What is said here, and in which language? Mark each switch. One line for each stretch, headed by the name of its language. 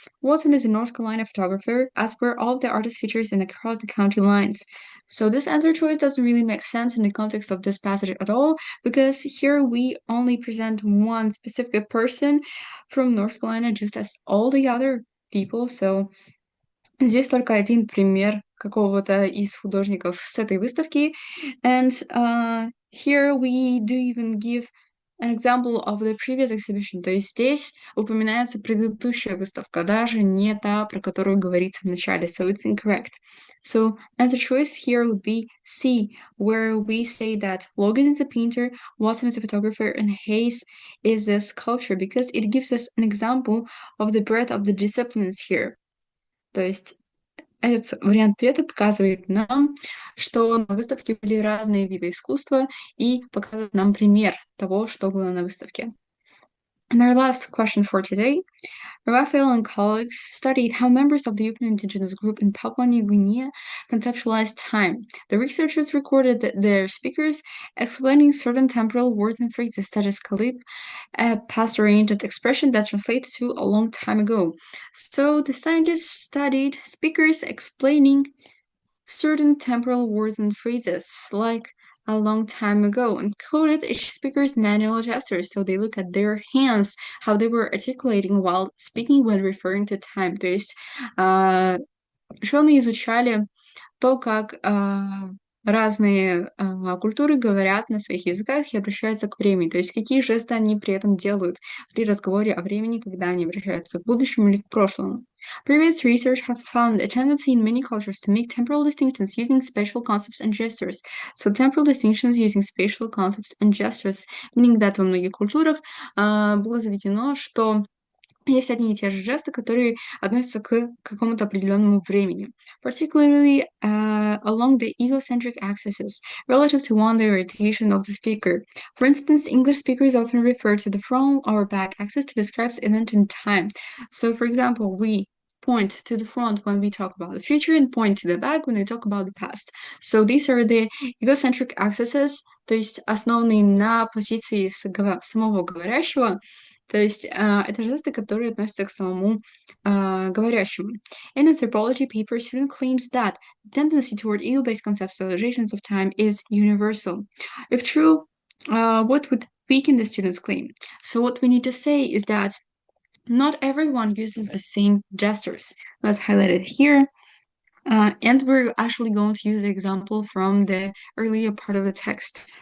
English: Watson is a North Carolina photographer, as were all of the artist features in Across the County Lines. So this answer choice doesn't really make sense in the context of this passage at all, because here we only present one specific person from North Carolina, just as all the other people.
Russian: So здесь только один пример какого-то из художников с этой выставки.
English: And here we do even give an example of the previous exhibition.
Russian: То есть здесь упоминается предыдущая выставка, даже не та, про которую говорится в начале.
English: So it's incorrect. So answer choice here would be C, where we say that Logan is a painter, Watson is a photographer, and Hayes is a sculptor, because it gives us an example of the breadth of the disciplines here.
Russian: То есть этот вариант ответа показывает нам, что на выставке были разные виды искусства и показывает нам пример того, что было на выставке.
English: And our last question for today. Raphael and colleagues studied how members of the Yup'ik indigenous group in Papua New Guinea conceptualized time. The researchers recorded their speakers explaining certain temporal words and phrases such as kalip, a past-oriented expression that translates to a long time ago. So the scientists studied speakers explaining certain temporal words and phrases, like a long time ago, and coded each speaker's manual gestures. So they look at their hands, how they were articulating while speaking when referring to time.
Russian: То есть ученые изучали то, как разные культуры говорят на своих языках и обращаются к времени. То есть какие жесты они при этом делают при разговоре о времени, когда они обращаются к будущему или к прошлому.
English: Previous research have found a tendency in many cultures to make temporal distinctions using spatial concepts and gestures. So temporal distinctions using spatial concepts and gestures, meaning that
Russian: во многих культурах было заведено, что есть одни и те же жесты, которые относятся к какому-то определенному времени,
English: particularly along the egocentric axes, relative to one the orientation of the speaker. For instance, English speakers often refer to the front or back axis to describe an event in time. So, for example, we point to the front when we talk about the future and point to the back when we talk about the past. So these are the egocentric axes,
Russian: то есть основанные на позиции самого говорящего, То есть это жесты, которые относятся к самому говорящему.
English: In anthropology paper, student claims that the tendency toward ego-based conceptualizations of time is universal. If true, what would weaken the student's claim? So what we need to say is that not everyone uses the same gestures. Let's highlight it here. And we're actually going to use the example from the earlier part of the text.